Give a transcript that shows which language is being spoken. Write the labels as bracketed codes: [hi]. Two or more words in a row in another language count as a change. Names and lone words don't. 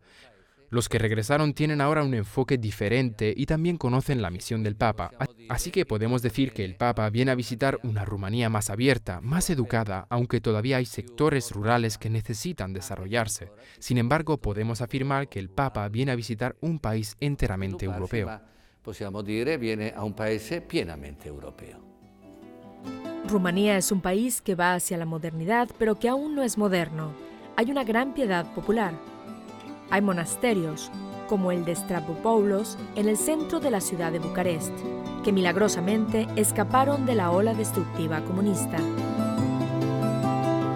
[es] Los que regresaron tienen ahora un enfoque diferente y también conocen la misión del Papa. Así que podemos decir que el Papa viene a visitar una Rumanía más abierta, más educada, aunque todavía hay sectores rurales que necesitan desarrollarse. Sin embargo, podemos afirmar que el Papa viene a visitar un país enteramente europeo. [it] Possiamo dire viene a un paese pienamente europeo. [es] Rumanía es un país que va hacia la modernidad, pero que aún no es moderno. Hay una gran piedad popular. Hay monasterios, como el de Stavropoulos, en el centro de la ciudad de Bucarest, que milagrosamente escaparon de la ola destructiva comunista.